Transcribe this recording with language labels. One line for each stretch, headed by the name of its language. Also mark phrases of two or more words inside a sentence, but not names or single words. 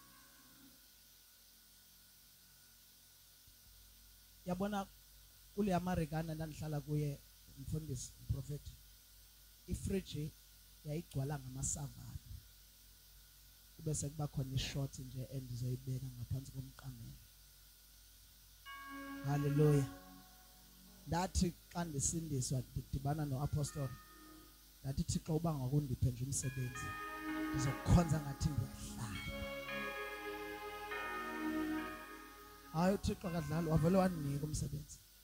Xhosa: Yabona kule Americana ndandihlala kuye umfundisi prophet. Ifridge yayigcwala ngamasavana. Kube sekuba khona ishort nje endizoyibeka ngaphansi komqamelo. Hallelujah. Ndathi xa ndisindiswa ndidibana noApostle. Ndathi Thixo uba ngakundiphe nje umsebenzi ndizokukhonza ngathi ndiyahlala. Hayi uThixo akadlali wavele wanika umsebenzi.